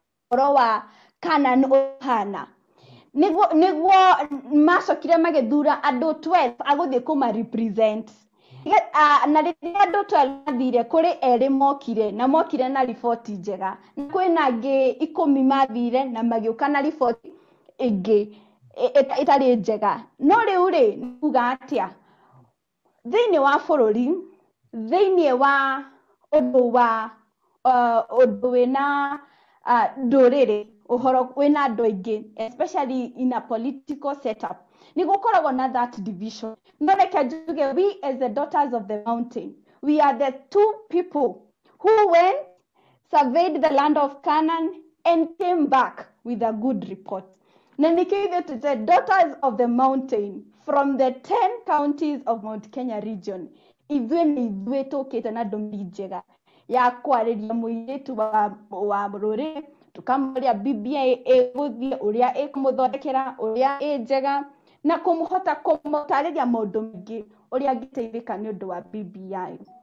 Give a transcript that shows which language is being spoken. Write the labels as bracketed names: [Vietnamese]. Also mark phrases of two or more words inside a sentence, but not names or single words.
[Kikuyu] ũhoro wa Canaan ũhana nĩguo macokire magĩthura andũ 12 agũthiĩ kũmarepresent na rĩrĩa andũ 12 mathire kũrĩ erĩ mokire na riboti njega na kwĩna angĩ 10 mathire na magĩũka na riboti ĩngĩ ĩtarĩ njega no rĩu nĩ kuga atĩa thĩinĩ wa bũrũri thĩinĩ wa ũndũ wĩna ndũrĩrĩ ũhoro wĩna andũ aingĩ [English] especially in a political setup [Kikuyu] nĩ gũkoragwo na [English] that division [Kikuyu] no reke njuge [English] we as the Daughters of the Mountain we are the two people who went surveyed the land of Canaan and came back with a good report. [Kikuyu] Na nikithe [English] to the Daughters of the Mountain from the 10 counties of Mount Kenya region [Kikuyu] ithuĩ tũkĩte na ndũmĩrĩri njega ya kwarĩria mũirĩtu wa rũrĩrĩ tukamũria BBI ĩgũthiĩ ũrĩa ĩkũmũthondekera ũrĩa ĩ njega na kũmũhota kũmũtarĩria maũndũ maingĩ ũrĩa angĩteithĩka nĩ ũndũ wa BBI.